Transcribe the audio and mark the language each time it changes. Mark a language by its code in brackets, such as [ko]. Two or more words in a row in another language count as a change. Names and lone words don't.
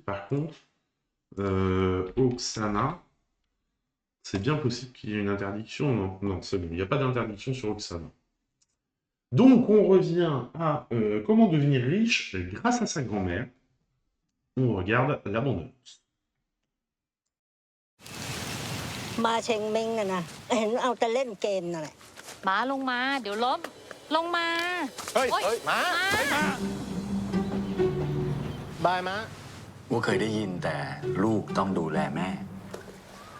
[fr] Par contre, Oksana, c'est bien possible qu'il y ait une interdiction. Non, non, c'est bon, il n'y a pas d'interdiction sur Oksana. Donc, on revient à comment devenir riche grâce à sa grand-mère. On regarde l'abondance. [th] มาเชงเม้งน่ะนะเห็นเอาแต่เล่นเกมนั่นแหละมาลงมาเดี๋ยวล้มลงมาเฮ้ยมาบายมา ว่าเคยได้ยินแต่ลูกต้องดูแลแม่